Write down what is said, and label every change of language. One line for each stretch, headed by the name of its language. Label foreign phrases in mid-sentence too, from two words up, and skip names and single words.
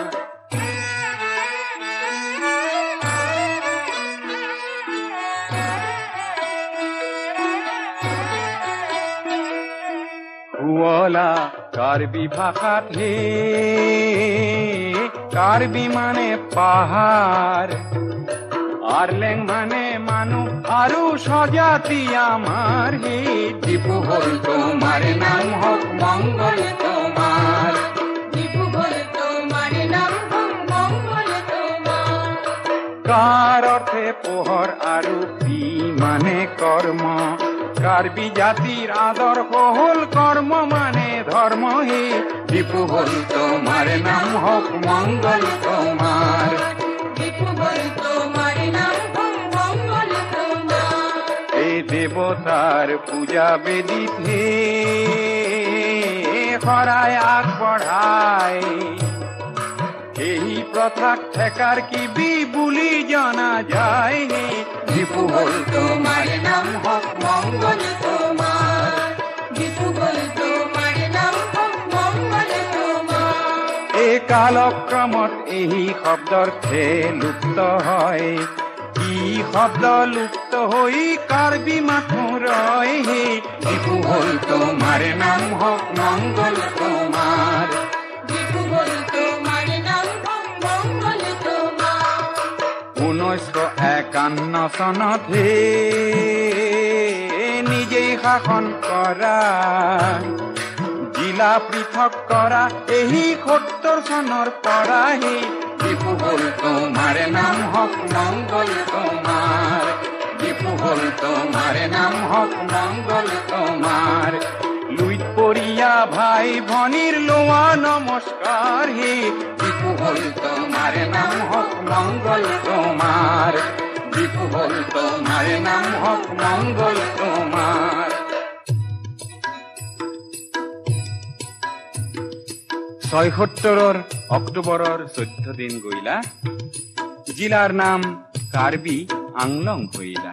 Assamese: হুয়লা কার্বি ভাষাত হে, কার্বি মানে পাহাড়, আরলেং মানে মানুষ আৰু স্বজাতি আমার হে।
Bangla: দীপু বল তোমার নাম হোক মঙ্গল তোমার, দীপু বল তোমার নাম হোক মঙ্গল তোমার।
Assamese: কাৰ অৰ্থে পোহৰ আৰু পি মানে কৰ্ম, কাৰ্বি জাতিৰ আদৰ্শ হল কৰ্ম মানে ধৰ্ম হে।
Bangla: দীপু বল তোমার নাম হোক মঙ্গল তোমার, দীপু বল তোমার নাম হোক মঙ্গল তোমার।
Assamese: এই দেৱতাৰ পূজা বেদিত হে, শৰাই আগবঢ়াই এই প্ৰথাক ঠেকাৰ কিবি বুলি জনা যায় হে।
Bangla: দীপু বল তোমার নাম হোক মঙ্গল তোমার, দীপু বল তোমার নাম হোক মঙ্গল তোমার।
Assamese: এই কালক্ৰমত এই শব্দৰ্থে লুপ্ত হয়, কি শব্দ লুপ্ত হৈ কাৰ্বি মাথো ৰয় হে।
Bangla: দীপু বল তোমার নাম হোক মঙ্গল তোমার, দীপু বল তোমার নাম হোক মঙ্গল তোমার।
Assamese: 1951 চনত হে নিজেই শাসন কৰা, জিলা পৃথক কৰা এই 70 চনৰ পৰা হে।
Bangla: দীপু বল তোমার নাম হোক মঙ্গল তোমার, দীপু বল তোমার নাম হোক মঙ্গল তোমার।
Assamese: লুইত পৰিয়া ভাই ভনীৰ লোৱা নমস্কাৰ হে।
Bangla: দীপু বল তোমার নাম হোক মঙ্গল তোমার, দীপু বল তোমার নাম হোক মঙ্গল তোমার।
Assamese: 76 অক্টোবৰৰ 14 দিন গইলা, জিলাৰ নাম কাৰ্বি আংলং হইলা।